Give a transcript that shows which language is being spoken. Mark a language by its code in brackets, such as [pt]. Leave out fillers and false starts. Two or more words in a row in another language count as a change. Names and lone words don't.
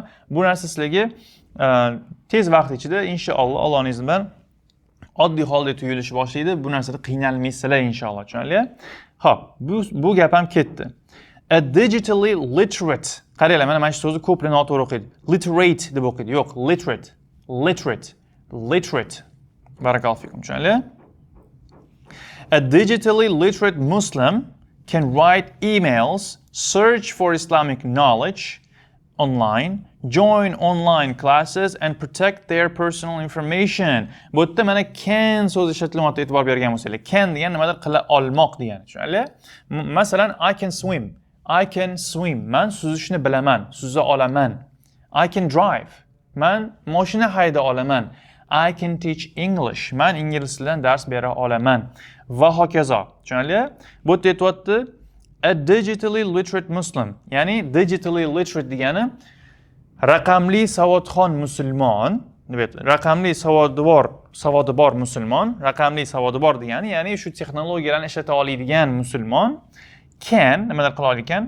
[uz] Bu narsa sizlarga tez vaqt ichida inshaalloh Allohning izni bilan oddiy holda tuyulishi boshlaydi. Bu narsada qiynalmaysizlar inshaalloh, tushunarli? Xo'p, bu gap ham ketdi. [en] A digitally literate [uz] Qaranglar, mana shu so'zni ko'plar noto'g'ri o'qiydi. Literate deb o'qiydi. Yo'q, literate. Literate. [ar] بارك الله فيكم. [uz] Tushunarli? [en] A digitally literate Muslim can write emails, search for Islamic knowledge online, join online classes and protect their personal information. [uz] Bu yerda mana can so'zi ishlatilyapti, e'tibor bergan bo'lsanglar. Can degan nimadir qila olmoq degani. Tushunarli? Masalan, [en] I can swim. [uz] Man suzishni bilaman, suza olaman. [en] I can drive. [uz] Man mashina hayda olaman. [en] I can teach English. [uz] Man ingliz tilidan dars bera olaman. Va hokazo. Tushunarli? Bu yerda aytyapti [en] a digitally literate Muslim. [uz] Ya'ni [en] digitally literate [uz] degani raqamli savodxon musulmon, raqamli savodi bor musulmon, raqamli savodi bor degani, ya'ni shu texnologiyalarni ishlata oladigan musulmon can nimalar qila olar ekan?